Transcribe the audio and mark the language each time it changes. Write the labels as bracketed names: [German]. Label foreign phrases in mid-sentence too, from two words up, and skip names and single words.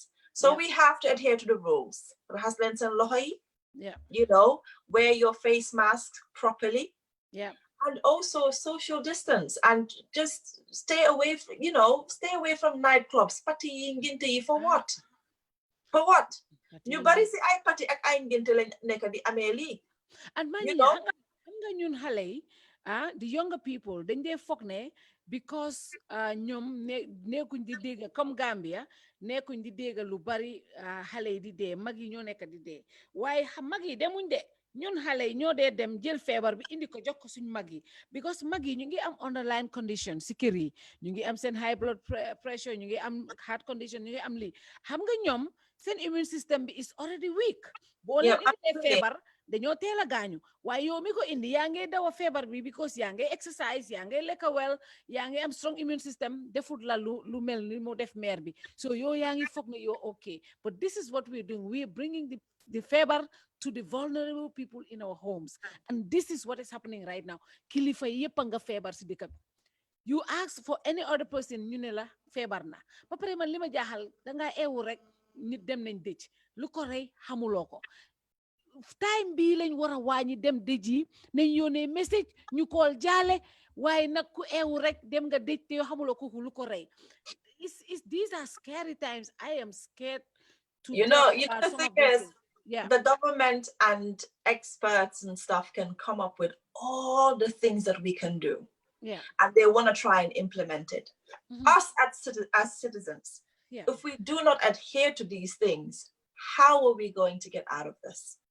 [English] So we have to adhere to the rules. You know, wear your face mask properly. And also social distance, and just stay away from, you know, stay away from nightclubs. Partying ginti for what? For what? [Wolof] You bari si ay party ak ay ngente lañ nekk di amee lii. [English] And man, you know, [Wolof] xam nga ñun xale yi, [English] the younger people [Wolof] dañ dee foog ne because ñoom nekkuñ di dégg comme Gambia nekkuñ di dégg lu bari xale yi di dee, mag yi ñoo nekk di dee, waaye mag yi demuñ de. ñun xale yi ñoo dee dem jël feebar bi indi ko jox ko suñ mag yi, because mag yi ñu ngi am [English] underlying condition [Wolof] si kër yi, ñu ngi am seen [English] high blood pressure, [Wolof] ñu ngi am [English] heart condition, [Wolof] ñu ngi am lii. Xam nga ñoom seen [English] immune system [Wolof] bi [English] is already weak. [Wolof] Boo leen indi feebar dañoo teel a gaañu, waaye yow mi ko indi yaa ngi daw a feebar bi because yaa ngi exercise, yaa ngi lekk well, yaa ngi am [English] strong immune system, [Wolof] defut la lu mel ni mu def meer bi. So yow yaa ngi foog ne [English] you're okay. But this is what we're doing. We're bringing the feebar to the vulnerable people in our homes. And this is what is happening right now. [Wolof] Kilifa yépp nga feebar si dëkk bi. [English] You ask for any other person, [Wolof] ñu ne la feebar na. Ba pare man li ma jaaxal dangaa eewu rek nit dem nañ dëj lu ko rey xamuloo ko. Time bii lañ war a wàññi dem dëj yi nañ yónnee message ñu call jaale, waaye nag ku eewu rek dem nga dëj te yoo xamuloo kooku lu ko rey. [English] These are scary times. I am scared to you know the thing is, the government and experts and stuff can come up with all the things that we can do. And they want to try and implement it. Us as citizens, if we do not adhere to these things, how are we going to get out of this?